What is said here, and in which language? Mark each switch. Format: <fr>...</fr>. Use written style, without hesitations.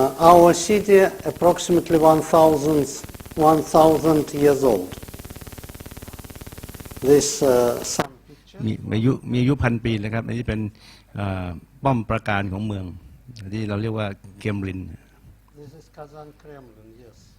<en>Our city approximately 1,000 years old. This some pictures.</en> <th>มีอายุพันปีนะครับอันนี้เป็นป้อมปราการของเมืองที่เราเรียกว่าเกมลิน</th> <en>This is Kazan Kremlin, yes.</en>